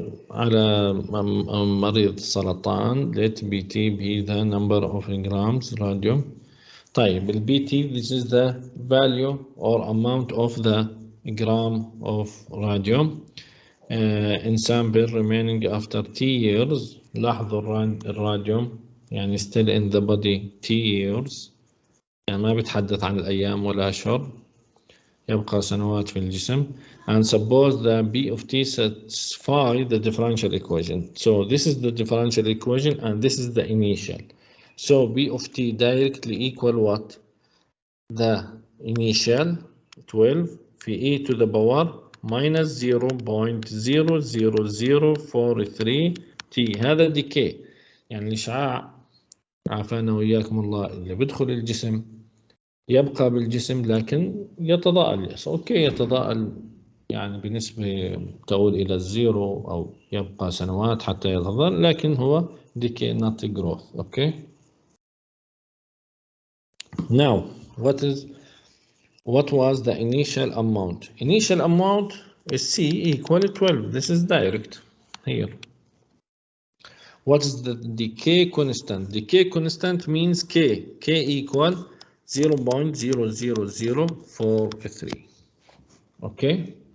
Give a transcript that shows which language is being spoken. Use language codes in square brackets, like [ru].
[ar] على مريض سرطان [en] let BT be the number of grams radium. [ar] طيب ال [en] BT this is the value or amount of the gram of radium in sample remaining after T years. [ar] لاحظوا الراديوم يعني [en] still in the body T years، [ar] يعني ما بيتحدث عن الأيام ولا أشهر، يبقى سنوات في الجسم. [en] And suppose the B of T satisfy the differential equation. So this is the differential equation and this is the initial. So B of T directly equal what? The initial 12 في E to the power minus 0.00043 T. [ar] هذا decay، يعني الإشعاع عافانا وإياكم الله اللي بدخل الجسم يبقى بالجسم لكن يتضاءل. أوكي يتضاءل يعني بنسبة تؤول إلى الزيرو أو يبقى سنوات حتى يتضاءل، لكن هو [en] decay not growth. Okay. Now what was the initial amount? Initial amount is C equal 12. This is direct here. What is the decay constant? Decay constant means K. K equal 0.00043. Okay.